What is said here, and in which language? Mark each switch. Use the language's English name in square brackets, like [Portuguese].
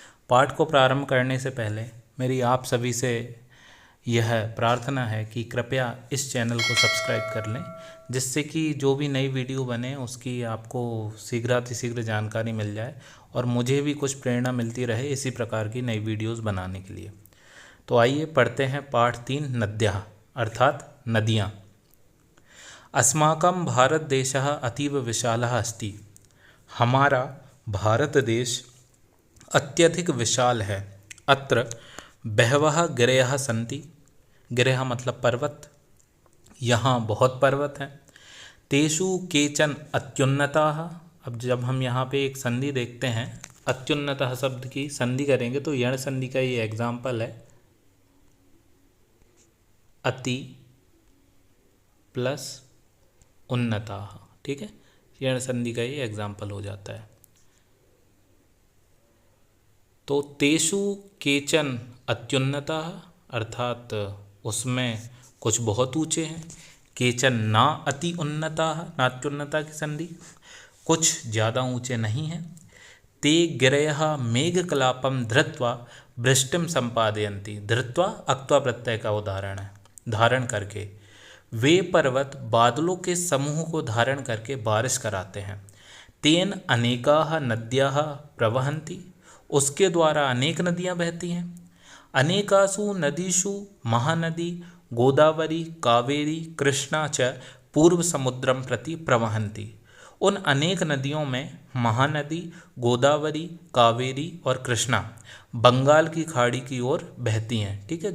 [Hindi] पाठ को प्रारंभ करने से पहले मेरी आप सभी से यह प्रार्थना है कि कृपया इस चैनल को सब्सक्राइब कर लें, जिससे कि जो भी नई वीडियो बने उसकी आपको शीघ्रातिशीघ्र जानकारी मिल जाए और मुझे भी कुछ प्रेरणा मिलती रहे इसी प्रकार की नई वीडियोज़ बनाने के लिए। तो आइए पढ़ते हैं पाठ 3 नद्याः अर्थात नदियाँ। [Sanskrit] अस्माकं भारत देशः अतीव विशालः अस्ति। [Hindi] हमारा भारत देश अत्यधिक विशाल है। [Sanskrit] अत्र बहवः गिरयः सन्ति। [Hindi] गिरयः मतलब पर्वत। यहाँ बहुत पर्वत हैं। [Sanskrit] तेषु केचन अत्युन्नताः। [Hindi] अब जब हम यहाँ पे एक संधि देखते हैं, अत्युन्नतः शब्द की संधि करेंगे तो यण संधि का ये एग्जाम्पल है। अति प्लस उन्नता, ठीक है, यण संधि का ये एग्जाम्पल हो जाता है। तो [Sanskrit] तेषु केचन अत्युन्नता [Hindi] अर्थात उसमें कुछ बहुत ऊंचे हैं। [Sanskrit] केचन ना अति उन्नता, [Hindi] नात्युन्नता की संधि, कुछ ज़्यादा ऊंचे नहीं हैं। [Sanskrit] ते गिरयः मेघकलापम धृत्वा वृष्टिम संपादयन्ति। [Hindi] धृत्वा अक्त्वा प्रत्यय का उदाहरण है, धारण करके। वे पर्वत बादलों के समूह को धारण करके बारिश कराते हैं। [Sanskrit] तेन अनेकाः नद्याः प्रवहन्ति। [Hindi] उसके द्वारा अनेक नदियाँ बहती हैं। [Sanskrit] अनेकासु नदीषु महानदी गोदावरी कावेरी कृष्णा च पूर्व समुद्रम प्रति प्रवहन्ति। [Hindi] उन अनेक नदियों में महानदी गोदावरी कावेरी और कृष्णा बंगाल की खाड़ी की ओर बहती हैं, ठीक है।